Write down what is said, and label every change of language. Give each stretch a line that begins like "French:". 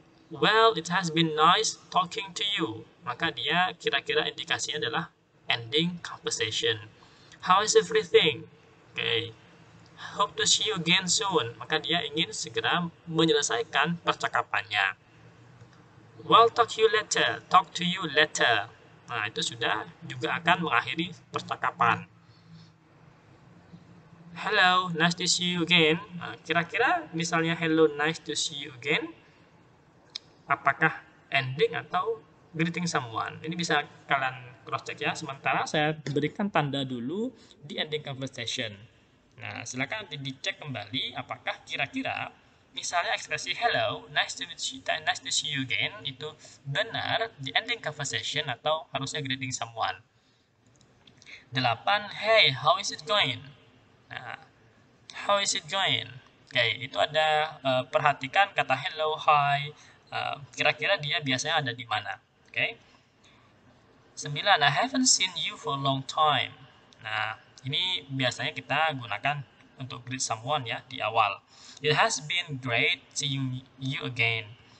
English: Well, it has been nice talking to you.
Indonesian: Maka dia kira-kira indikasinya adalah
English: ending conversation. How is everything? Okay. Hope to see you again soon.
Indonesian: Maka dia ingin segera menyelesaikan percakapannya.
English: Well, talk to you later. Talk to you later.
Indonesian: Nah, itu sudah juga akan mengakhiri percakapan.
English: Hello, nice to see you again.
Indonesian: Nah, kira-kira misalnya
English: hello, nice to see you again,
Indonesian: apakah ending atau greeting someone? Ini bisa kalian cross check ya. Sementara saya berikan tanda dulu di ending conversation. Nah, silakan nanti dicek kembali apakah kira-kira misalnya ekspresi
English: hello, nice to see you again
Indonesian: itu benar di ending conversation atau harusnya greeting someone. 8.
English: Hey, how is it going? Nah, how is it going?
Indonesian: Oke, itu ada perhatikan kata hello, hi. Kira-kira dia biasanya ada di mana? Oke. 9.
English: I haven't seen you for a long time.
Indonesian: Nah, ini biasanya kita gunakan untuk greet someone ya di awal.
English: It has been great seeing you again.